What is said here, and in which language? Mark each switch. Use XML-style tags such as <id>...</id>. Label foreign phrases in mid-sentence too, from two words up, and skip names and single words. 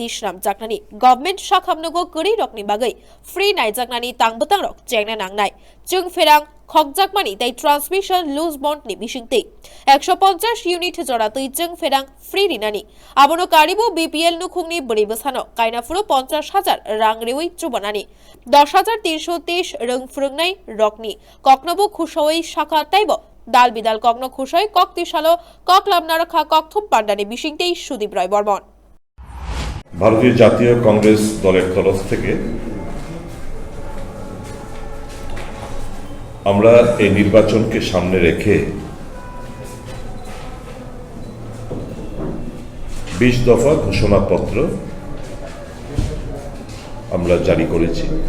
<trp>श्राम जाकनानि गभर्नमेंट शाखामनगो गरि रकनि बागै फ्री नायजाकनानि तांबतां रक जेंना नांनाय जों फेरां खकजाकमानि ताई</trp> <en>transmission loss</en> <trp>बन्ड नि बिसिंते 150 इउनिट जरातै जों फेरां फ्री रिनानि आबनो कारिबो बीपीएल नुखुंनि बरि बसानो कायनाफुरो 50,000 रां रेवै चुबनानि 10,323 रं फुरुंनाय रकनि ककनबो खुशयै शाखा ताइबो दाल बिदाल कग्न खुशय कक्तिशालो ककलामना रखा ककथुम पांडानि बिसिंतेई सुदीप राय बर्मन</trp> <bn>ভারতীয় জাতীয় কংগ্রেস দলের তরফ থেকে আমরা এই নির্বাচনকে সামনে রেখে 20 দফা ঘোষণাপত্র আমরা জারি করেছি।</bn>